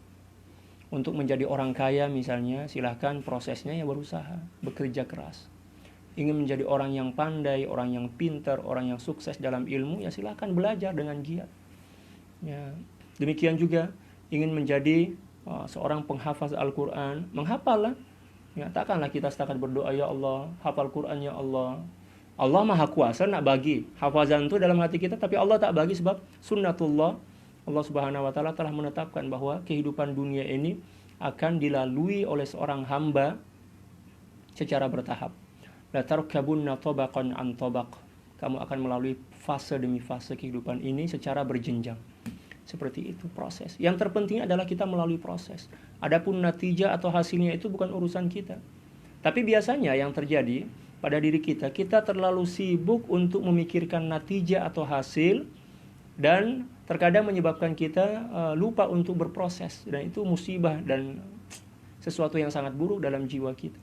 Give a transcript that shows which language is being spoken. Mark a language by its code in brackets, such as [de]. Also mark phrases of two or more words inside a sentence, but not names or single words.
[id] Untuk menjadi orang kaya misalnya, silahkan prosesnya ya berusaha, bekerja keras. Ingin menjadi orang yang pandai, orang yang pintar, orang yang sukses dalam ilmu, ya silahkan belajar dengan giat. Ya, demikian juga ingin menjadi seorang penghafaz Al-Quran, menghafallah. Ya, [ms] takkanlah kita setakat berdoa, [ar] يا الله, [ms] hafal Quran [ar] يا الله. [ms] Allah Maha Kuasa nak bagi hafazan itu dalam hati kita, tapi Allah tak bagi sebab sunnatullah. [id] Allah [ar] سبحانه وتعالى [id] telah menetapkan bahwa kehidupan dunia ini akan dilalui oleh seorang hamba secara bertahap. [ar] لتركبن طبقا عن طبق. [id] Kamu akan melalui fase demi fase kehidupan ini secara berjenjang. Seperti itu proses. Yang terpenting adalah kita melalui proses. Adapun natijah atau hasilnya itu bukan urusan kita. Tapi biasanya yang terjadi pada diri kita, kita terlalu sibuk untuk memikirkan natijah atau hasil, dan terkadang menyebabkan kita lupa untuk berproses, dan itu musibah dan sesuatu yang sangat buruk dalam jiwa kita.